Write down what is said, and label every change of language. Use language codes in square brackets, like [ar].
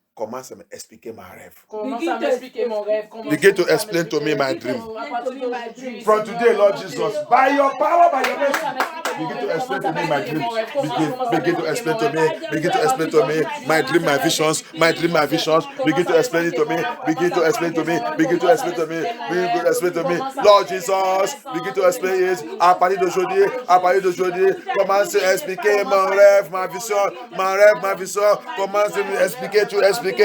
[fr] Commence à m'expliquer ma rêve. Commence à m'expliquer mon rêve. [en] Begin to explain to me my dream. From today, Lord Jesus, by your power, by your mercy, begin to explain to me my dreams. Begin to explain to me. Begin to explain to me my dream, my visions. My dream, my visions. Begin to explain it to me. Begin to explain to me. Begin to explain to me. Begin to explain to me. Lord Jesus, begin to explain it. [fr] À partir d'aujourd'hui, commence à expliquer mon rêve, ma vision, ma vision. Commence à expliquer, [en] to explain